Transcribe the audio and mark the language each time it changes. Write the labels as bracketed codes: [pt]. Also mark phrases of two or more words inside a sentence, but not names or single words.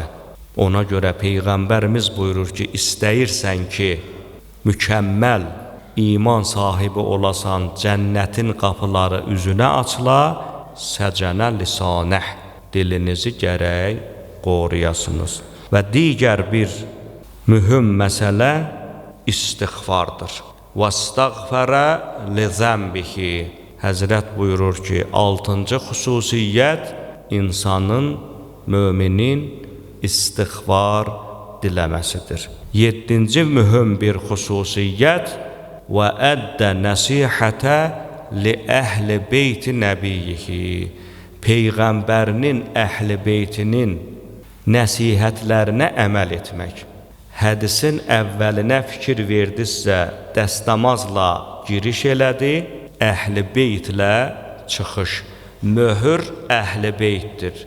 [az] Ona görə Peyğəmbərimiz buyurur ki, istəyirsən ki, mükəmməl iman sahibi olasan, cənnətin qapıları üzünə açıla, [ar] سجن لسانه, [az] dilinizi gərək qoruyasınız. Və digər bir mühüm məsələ istiğfardır. [ar] وَاسْتَغْفَرَ لِذَنْبِهِ, [az] Həzrət buyurur ki, 6-cı xüsusiyyət insanın, müminin istiğfar diləməsidir. 7-ci mühüm bir xüsusiyyət [ar] وَأَدَّ نَسِيحَةَ لِأَهْلِ بَيْتِ نَبِيِّهِ, [az] Peyğəmbərinin əhl-i beytinin nəsihətlərinə əməl etmək. Hədisin əvvəlinə fikir verdinizsə, dəstəmazla giriş elədi, əhl-i beytlə çıxış. Möhür əhl-i beytdir.